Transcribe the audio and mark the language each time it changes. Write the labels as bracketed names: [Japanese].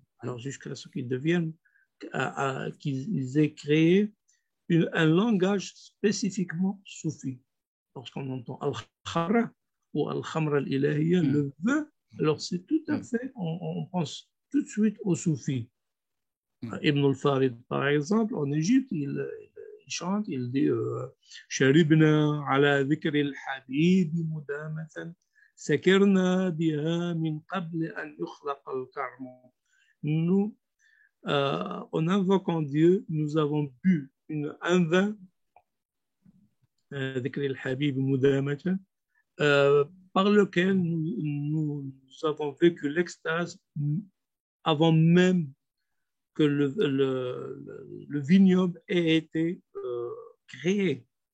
[French] Alors, jusqu'à ce qu'ils deviennent, qu'ils aient créé un langage spécifiquement soufi. Lorsqu'on entend al-khamra ou al-khamra al-ilahiyya, le vin, alors c'est tout à fait, on pense tout de suite au soufi. Ibn al-Farid, par exemple, en Égypte, il chante, il dit [Arabic] شربنا على ذكر الحبيب مدامة سكرنا بها من قبل أن يخلق الكرم. [French] Nous, en invoquant Dieu, nous avons bu un vin, [Arabic] ذكر الحبيب مدامة, [French] par lequel nous avons vécu l'extase avant même que le vignoble ait été créé.